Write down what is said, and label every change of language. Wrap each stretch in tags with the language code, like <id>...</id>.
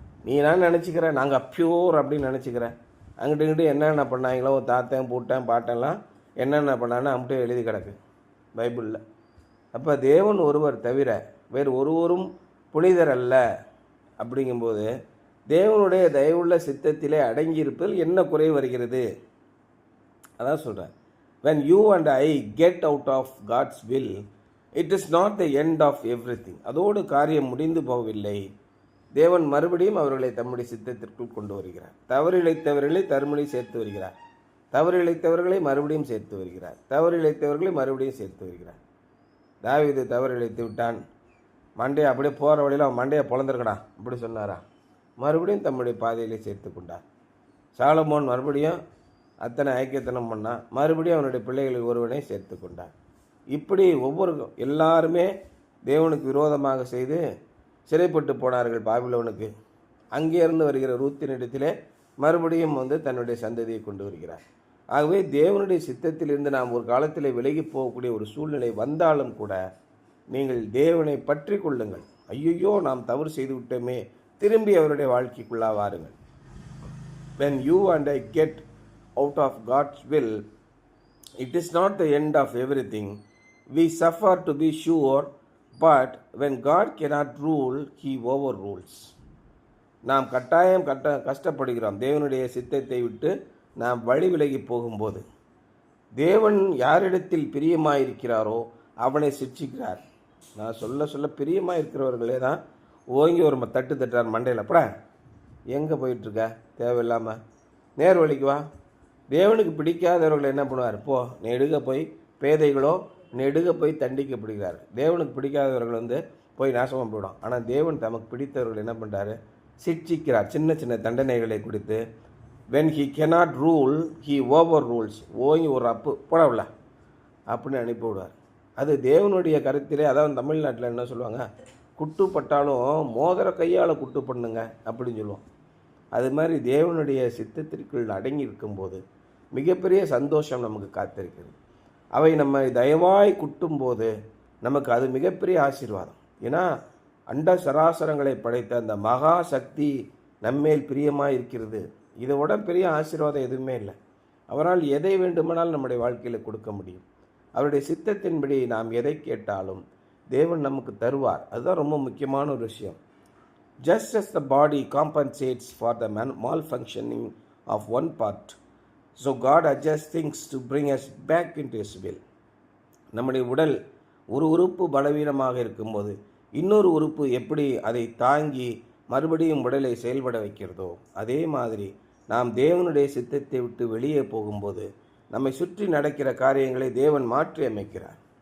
<ta>நீ நான் நினச்சிக்கிறேன் நாங்கள் பியூர் அப்படின்னு நினச்சிக்கிறேன். அங்கிட்டு இங்கிட்டு என்னென்ன பண்ணாங்களோ தாத்தன் பூட்டன் பாட்டெல்லாம் என்னென்ன பண்ணான்னு அம்பிட்டு எழுதி கிடக்கு பைபிளில். அப்போ தேவன் ஒருவர் தவிர வேறு ஒருவரும் புனிதர் அல்ல. அப்படிங்கும்போது தேவனுடைய தயவுள்ள சித்தத்திலே அடங்கியிருப்பதில் என்ன குறை வருகிறது? அதான் சொல்கிறேன்.</ta> <en>When you and I get out of God's will, it is not the end of everything.</en> <ta>அதோடு காரியம் முடிந்து போகவில்லை. தேவன் மறுபடியும் அவர்களை தம்முடைய சித்தத்திற்குள் கொண்டு வருகிறார். தவறிழைத்தவர்களை தருமணி சேர்த்து வருகிறார். தவறிழைத்தவர்களை மறுபடியும் சேர்த்து வருகிறார். தவறிழைத்தவர்களை மறுபடியும் சேர்த்து வருகிறார். தாவீது தவறிழைத்து விட்டான். மண்டையை அப்படியே போகிற வழியில் அவன் மண்டையை பொழந்திருக்கடா அப்படி சொன்னாரா? மறுபடியும் தம்முடைய பாதையிலே சேர்த்து கொண்டார். சாலமோன் மறுபடியும் அத்தனை ஐக்கியத்தனம் பண்ணான். மறுபடியும் அவனுடைய பிள்ளைகளுக்கு ஒருவனை சேர்த்து கொண்டார். இப்படி எல்லாருமே தேவனுக்கு விரோதமாக செய்து சிறைப்பட்டு போனார்கள் பாபிலோனுக்கு. அங்கே இருந்து வருகிற ரூத்தினிடத்திலே மறுபடியும் தன்னுடைய சந்ததியை கொண்டு வருகிறார். ஆகவே தேவனுடைய சித்தத்திலிருந்து நாம் ஒரு காலத்தில் விலகி போகக்கூடிய ஒரு சூழ்நிலை வந்தாலும் கூட நீங்கள் தேவனை பற்றி கொள்ளுங்கள். ஐயோ நாம் தவறு செய்து விட்டோமே, திரும்பி அவருடைய வாழ்க்கைக்குள்ளா வாருங்கள்.</ta> <en>When you and I get out of God's will, it is not the end of everything. We suffer to be sure, but when God cannot rule, he overrules.</en> <ta>நாம் கட்டாயம் கஷ்டப்படுகிறோம் தேவனுடைய சித்தத்தை விட்டு நாம் வழி விலகி போகும்போது. தேவன் யாரிடத்தில் பிரியமாயிருக்கிறாரோ அவனை சிட்சிக்கிறார். நான் சொல்ல பிரியமாக இருக்கிறவர்களே தான் ஓங்கி ஒரு தட்டு தட்டுறார் மண்டையில். அப்படா எங்கே போயிட்டுருக்க தேவையில்லாமல் நேர் வழிக்கு வா. தேவனுக்கு பிடிக்காதவர்களை என்ன பண்ணுவார்? நெடுக போய் பேதைகளோ நெடுக போய் தண்டிக்கப்படுகிறார். தேவனுக்கு பிடிக்காதவர்கள் போய் நாசமாக போயிடும். ஆனால் தேவன் தமக்கு பிடித்தவர்கள் என்ன பண்ணுறாரு? சிட்சிக்கிறார். சின்ன சின்ன தண்டனைகளை கொடுத்து</ta> <en>when he cannot rule, he overrules.</en> <ta>ஓங்கி ஒரு அப்பு போடவில்ல அப்படின்னு அனுப்பிவிடுவார். அது தேவனுடைய கருத்திலே, அதாவது தமிழ்நாட்டில் என்ன சொல்லுவாங்க, குட்டுப்பட்டாலும் மோதிர கையால் குட்டு பண்ணுங்க அப்படின்னு சொல்லுவோம். அது மாதிரி தேவனுடைய சித்தத்திற்குள் அடங்கி இருக்கும்போது மிகப்பெரிய சந்தோஷம் நமக்கு காத்திருக்கிறது. அவை நம்ம தயவாய் குட்டும்போது நமக்கு அது மிகப்பெரிய ஆசீர்வாதம். ஏன்னா அண்ட சராசரங்களை படைத்த அந்த மகா சக்தி நம்மேல் பிரியமாக இருக்கிறது. இதை விட பெரிய ஆசீர்வாதம் எதுவுமே இல்லை. அவரால் எதை வேண்டுமானாலும் நம்முடைய வாழ்க்கையில் கொடுக்க முடியும். அவருடைய சித்தத்தின்படி நாம் எதை கேட்டாலும் தேவன் நமக்கு தருவார். அதுதான் ரொம்ப முக்கியமான ஒரு விஷயம்.</ta> <en>Just as the body compensates for the malfunctioning of one part, so God adjusts things to bring us back into His will.</en> <ta>நம்முடைய உடல் ஒரு உறுப்பு பலவீனமாக இருக்கும்போது இன்னொரு உறுப்பு எப்படி அதை தாங்கி மறுபடியும் உடலை செயல்பட வைக்கிறதோ, அதே மாதிரி நாம் தேவனுடைய சித்தத்தை விட்டு வெளியே போகும்போது நம்மை சுற்றி நடக்கிற காரியங்களை தேவன் மாற்றி அமைக்கிறார்.</ta>